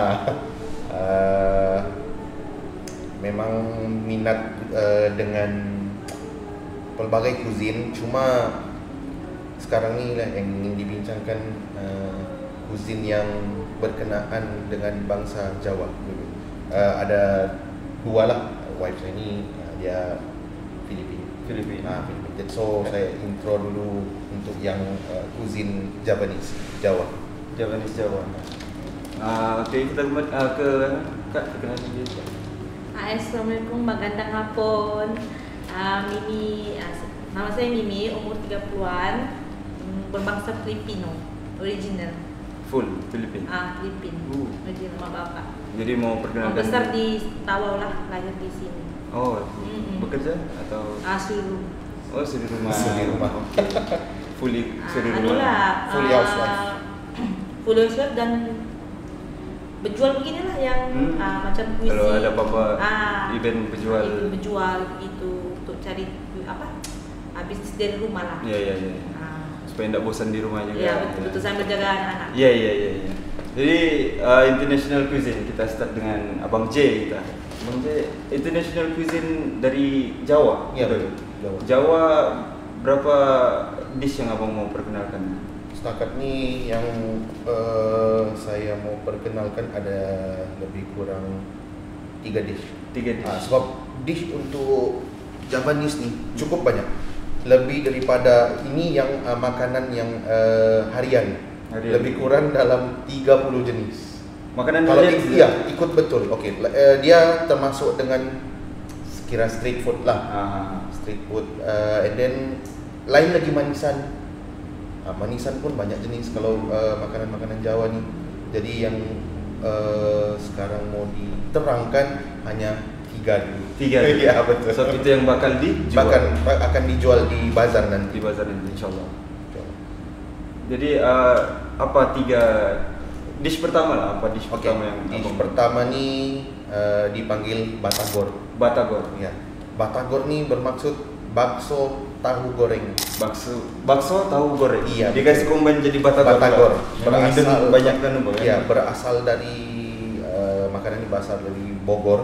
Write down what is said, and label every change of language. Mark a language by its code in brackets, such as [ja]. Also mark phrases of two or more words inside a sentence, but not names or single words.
[ms] Memang minat dengan pelbagai cuisine, cuma sekarang ni lah yang ingin dibincangkan cuisine yang berkenaan dengan bangsa Jawa. Ada dua lah, wife saya ni dia Filipina. So saya intro dulu untuk yang [en] cuisine Javanese [ms] Jawa. Oke, kita kembali ke Kak, perkenalkan diri. [tl] Assalamualaikum, magandang hapon. [ms] Mimi, nama saya Mimi, umur 30-an, berbangsa Filipino, original. [en] Full Filipina. [ms] Filipin. Original sama bapak. Jadi mau perkenalkan. Besar di Tawau lah, lahir di sini. Bekerja atau? Suri rumah. Suri rumah. Fully suri rumah. [en] Fully housewife. Full housewife [ms] dan berjual beginilah yang macam kuisi. Kalau ada apa-apa event berjual. Itu untuk cari bisnis dari rumah lah. Iya. Supaya tidak bosan di rumah juga. Iya betul, sambil jaga anak-anak. Iya. Jadi [en] international cuisine [ms] kita start dengan Abang J kita. Abang J, [en] international cuisine [ms] dari Jawa. Iya betul. Jawa berapa dish yang abang mau perkenalkan? Setakat ni yang saya mau perkenalkan ada lebih kurang 3 dish. Sebab dish untuk Javanese ni cukup banyak. Lebih daripada ini yang makanan yang harian. Lebih kurang dalam 30 jenis. Makanan kalau harian? Iya, ikut betul. Okey, dia termasuk dengan sekira [en] street food [ms] lah. [en] Street food and then [ms] lain lagi manisan. Manisan pun banyak jenis kalau makanan-makanan Jawa ni. Jadi yang sekarang mau diterangkan hanya 3 dulu. 3. Ya betul. So itu yang bakal dijual. Akan dijual di bazar nanti. Di bazar nanti insyaallah. Jadi apa 3 dish pertama lah? Apa dish pertama yang dish pertama ni dipanggil batagor. Batagor. Ya. Batagor nih bermaksud bakso tahu goreng. Bakso tahu goreng. Iya. Dikasih combine jadi batagor. Batagor. Berasal banyak kan, Bang? Ya, berasal dari makanan ini berasal dari Bogor.